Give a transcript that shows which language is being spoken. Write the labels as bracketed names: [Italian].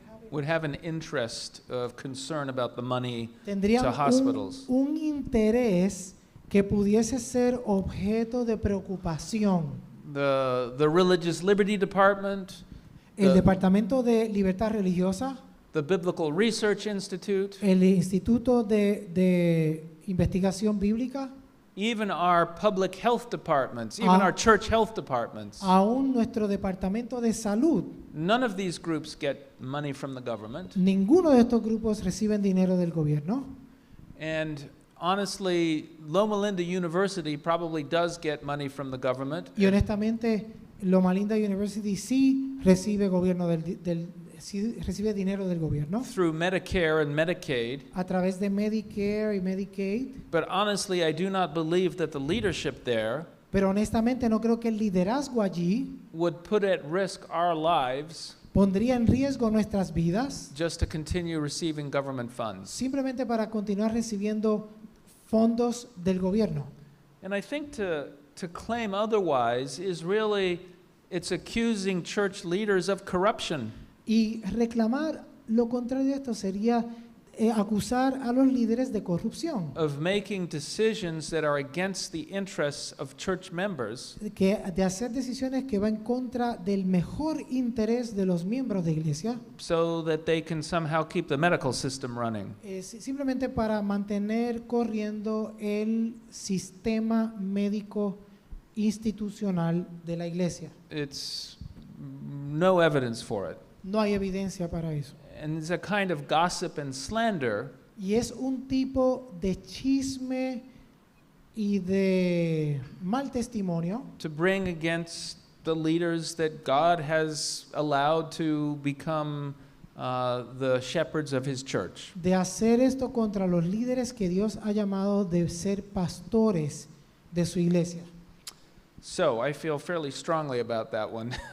[English] would have an interest of concern about the money [Spanish] tendrían [English] to hospitals. [Spanish] un interés que pudiese ser objeto de preocupación. [English] The Religious Liberty Department, [Spanish] El [English] the, [Spanish] Departamento de Libertad Religiosa, [English] the Biblical Research Institute, [Spanish] el Instituto de Investigación Bíblica, [English] even our public health departments, even our church health departments. [Spanish] aún nuestro Departamento de Salud. [English] None of these groups get money from the government. [Spanish] Ninguno de estos grupos reciben dinero del gobierno. [English] And honestly, Loma Linda University probably does get money from the government. [Spanish] Y honestamente, Loma Linda University sí recibe sí recibe dinero del gobierno [English] Through Medicare and Medicaid. [Spanish] a través de Medicare y Medicaid. [English] But honestly, I do not believe that the leadership there [Spanish] Pero honestamente no creo que el liderazgo allí [English] would put at risk our lives [Spanish] pondría en riesgo nuestras vidas [English] just to continue receiving government funds. [Spanish] simplemente para continuar recibiendo fondos del gobierno. [English] And I think to claim otherwise is really, it's accusing church leaders of corruption. [Spanish] Y reclamar lo contrario de esto sería acusar a los líderes de corrupción, [English] Of making decisions that are against the interests of church members [Spanish] de hacer decisiones que van en contra del mejor interés de los miembros de iglesia, [English] so that they can somehow keep the medical system running. [Spanish] simplemente para mantener corriendo el sistema médico institucional de la iglesia. [English] It's no evidence for it. [Spanish] No hay evidencia para eso. [English] And it's a kind of gossip and slander [Spanish] Y es un tipo de chisme y de mal testimonio [English] to bring against the leaders that God has allowed to become the shepherds of His church. [Spanish] De hacer esto contra los líderes que Dios ha llamado de ser pastores de su iglesia. [English] So I feel fairly strongly about that one.